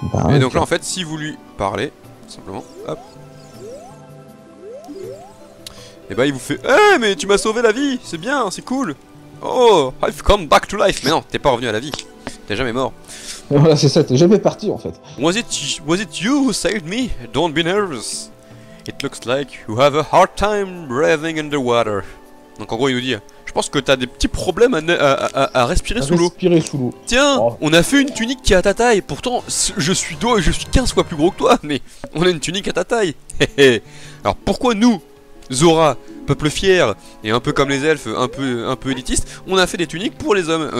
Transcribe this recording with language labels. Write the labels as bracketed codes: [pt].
[fr] Et donc là, en fait, si vous lui parlez, simplement, hop. Et bah il vous fait eh mais tu m'as sauvé la vie, c'est bien, c'est cool. [en] Oh, I've come back to life. [fr] Mais non, t'es pas revenu à la vie. T'es jamais mort. Voilà, c'est ça, t'es jamais parti en fait. [en] Was it you who saved me? Don't be nervous. It looks like you have a hard time breathing underwater. [fr] Donc en gros il nous dit je pense que t'as des petits problèmes à respirer sous l'eau. Tiens, on a fait une tunique qui est à ta taille. Pourtant je suis 15 fois plus gros que toi, mais on a une tunique à ta taille. Alors pourquoi nous, Zora, peuple fier et un peu comme les elfes, un peu élitiste, on a fait des tuniques pour les hommes?